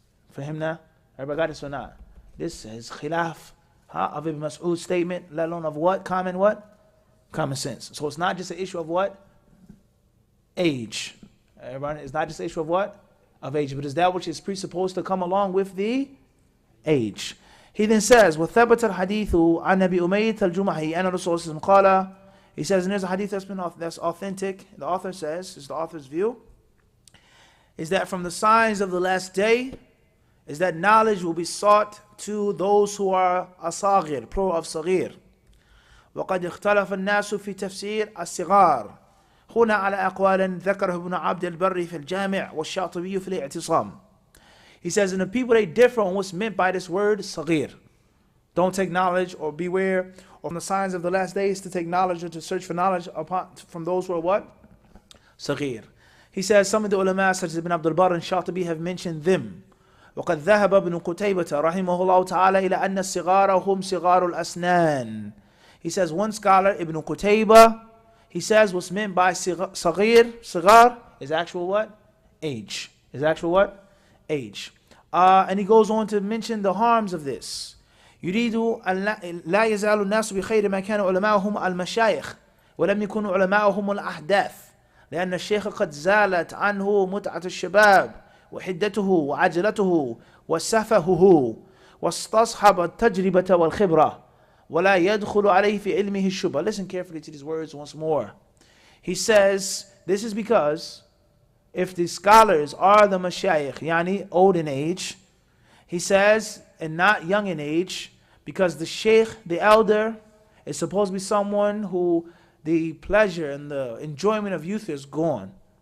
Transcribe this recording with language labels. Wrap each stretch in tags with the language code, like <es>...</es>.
<en>For him now? Everybody got this or not? This is khilaf of Ibn Mas'ud's statement, let alone of what? Common sense. So it's not just an issue of what? Age. Everybody, it's not just an issue of what? Of age, but is that which is presupposed to come along with the age. He then says,</en> <ar>وَثَبَتَ الْحَدِيثُ عَنْ نَبِي أُمَيْتَ الْجُمَحِي أَنَّ رَسُولَ قَالَ.</ar> <en>He says, and there's a hadith that's authentic. The author says, is the author's view, is that from the signs of the last day, is that knowledge will be sought to those who are asagir, plural of sagir.</en> <ar>وقد اختلف الناس في تفسير الصغار هنا على أقوال ذكره ابن عبد البر في الجامع والشاطبي في الاعتصام.</ar> <en>He says, and the people, they differ on what's meant by this word, saghir. Don't take knowledge, or beware of the signs of the last days to take knowledge or to search for knowledge from those who are what? Saghir. He says, some of the ulama such as Ibn Abdul Barr and Shatibi have mentioned them.</en> <ar>وقد ذهب ابن قتيبة رحمه الله تعالى إلى أن الصغار هم صغار الأسنان.</ar> <en>He says, one scholar, Ibn Qutayba, he says what's meant by صغير is actual what? Age. Is actual what? Age. And he goes on to mention the harms of this.</en> <ar>يريد أن لا يزال الناس بخير ما كان علماؤهم المشايخ ولم يكونوا علماؤهم الأحداث لأن الشيخ قد زالت عنه متعة الشباب وحدته وعجلته وسفهه واستصحب التجربة والخبرة ولا يدخل عليه في علمه الشبهة.</ar> <en>Listen carefully to these words once more. He says, this is because if the scholars are the mashayikh, yani old in age, he says, and not young in age, because the sheikh, the elder, is supposed to be someone who the pleasure and the enjoyment of youth is gone.</en>